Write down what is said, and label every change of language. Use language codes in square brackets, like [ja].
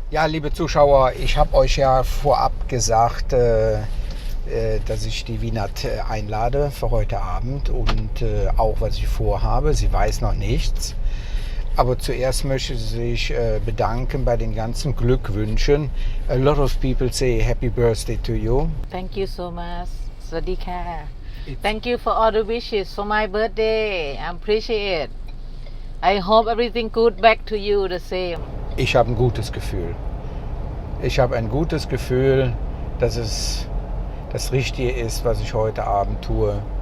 [de] Ja, liebe Zuschauer, ich habe euch ja vorab gesagt, dass ich die Vinat einlade für heute Abend und auch was ich vorhabe. Sie weiß noch nichts. Aber zuerst möchte sie sich bedanken bei den ganzen Glückwünschen. [en] A lot of people say happy birthday to you. Thank you so much. Swadika. Thank you for all the wishes for my birthday. I appreciate it. I hope everything good back to you the same. [de] Ich habe ein gutes Gefühl. Ich habe ein gutes Gefühl, dass es das Richtige ist, was ich heute Abend tue.